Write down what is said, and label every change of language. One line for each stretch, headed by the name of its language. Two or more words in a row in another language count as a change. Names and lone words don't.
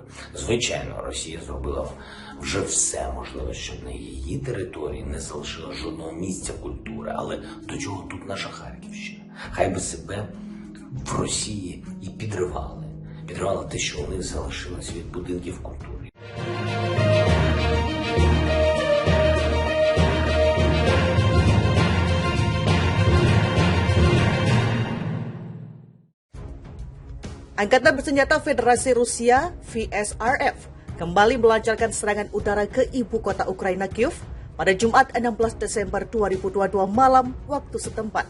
Ukrainian: Звичайно, Росія зробила вже все можливе, щоб на її території не залишило жодного місця культури. Але до чого тут наша Харківщина? Хай би себе в Росії і підривали. Підривали те, що у них залишилось від будинків культури.
Indonesian: Angkatan Bersenjata Federasi Rusia (VSRF) kembali melancarkan serangan udara ke ibu kota Ukraina Kyiv pada Jumat 16 Desember 2022 malam waktu setempat.